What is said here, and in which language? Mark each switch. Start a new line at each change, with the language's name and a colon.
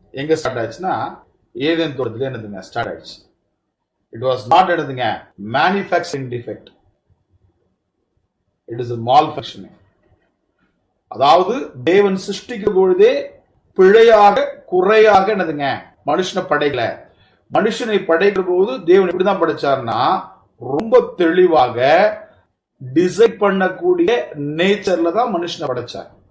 Tamil: எங்க ஸ்டார்ட் ஆயிடுச்சுன்னா, ஏதேன் தோட்டத்திலே என்னதுங்க ஸ்டார்ட் ஆயிடுச்சு.
English: It was not என்னதுங்க manufacturing defect, it is a malfunctioning.
Tamil: அதாவது தேவன் சிருஷ்டிக்கிற பொழுதே பிழையாக குறையாக என்னதுங்க மனுஷனை படைக்கல. மனுஷனை படைக்கிற போது தேவன் எப்படிதான் படைச்சார்னா, ரொம்ப தெளிவாக டிசைன் பண்ணக்கூடிய நேச்சர்ல தான் மனுஷனை படைச்சார்.